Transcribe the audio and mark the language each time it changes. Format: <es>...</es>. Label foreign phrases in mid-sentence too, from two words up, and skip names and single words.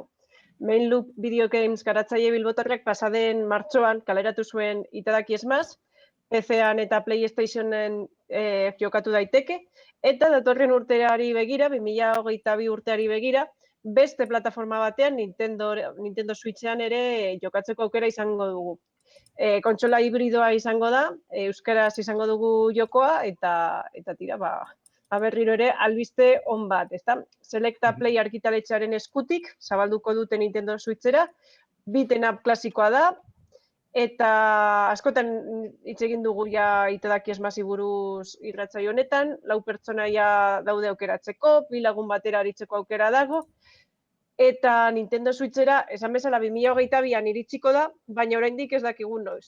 <eu>Main Loop Video Games garatzaile bilbotarrak pasaden martxoan kaleratu zuen Itadaki Smash, PC-an eta PlayStationen jokatu daiteke, eta datorren urteari begira, 2022 urteari begira, beste plataforma batean Nintendo Switchean ere jokatzeko aukera izango dugu. Kontsola hibridoa izango da, euskaraz izango dugu jokoa, eta tira, berriro ere albiste on bat, ezta? Selecta Play argitaletxearen eskutik, zabalduko dute Nintendo Switchera,</eu> <en>beaten up</en> <eu>klasikoa da, eta askotan hitz egin dugu ja itedaki esmasi buruz irratsaio honetan, 4 pertsonaia daude aukeratzeko, 2 lagun batera aritzeko aukera dago, eta Nintendo Switchera, esan bezala 2022an iritsiko da, baina oraindik ez dakigu noiz.</eu>